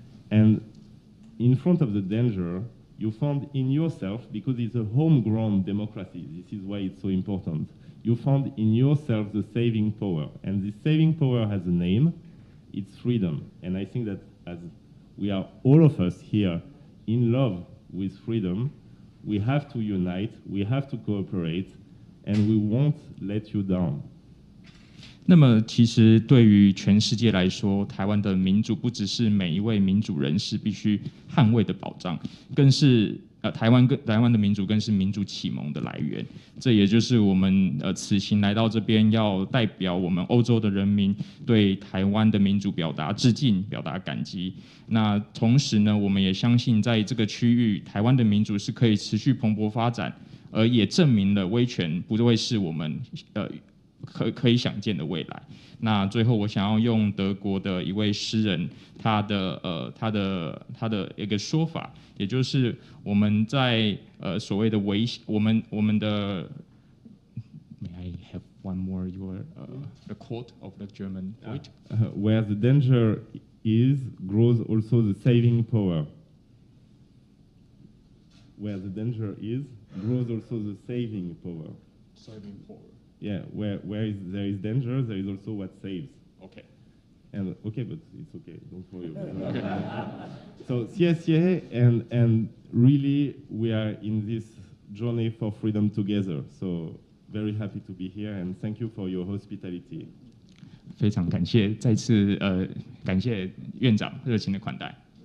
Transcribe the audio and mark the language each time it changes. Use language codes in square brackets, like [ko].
[en] And in front of the danger, you found in yourself, because it's a homegrown democracy, this is why it's so important, you found in yourself the saving power. And this saving power has a name, it's freedom. And I think that as we are all of us here in love with freedom, we have to unite, we have to cooperate, and we won't let you down. [zh] 那么，其实对于全世界来说，台湾的民主不只是每一位民主人士必须捍卫的保障，更是台湾的民主更是民主启蒙的来源。这也就是我们此行来到这边，要代表我们欧洲的人民对台湾的民主表达致敬、表达感激。那同时呢，我们也相信在这个区域，台湾的民主是可以持续蓬勃发展，而也证明了威权不会是我们可以想见的未来。那最后，我想要用德国的一位诗人他的一个说法，也就是我们在所谓的我们的 [en] May I have one more the quote of the German poet? Where the danger is, grows also the saving power. Where the danger is, grows also the saving power. Saving power. Yeah, where there is danger, there is also what saves. Okay. And okay, but it's okay. Don't worry about it. So CSCA and really we are in this journey for freedom together. So very happy to be here and thank you for your hospitality. [zh] 非常感谢，再次感谢院长热情的款待。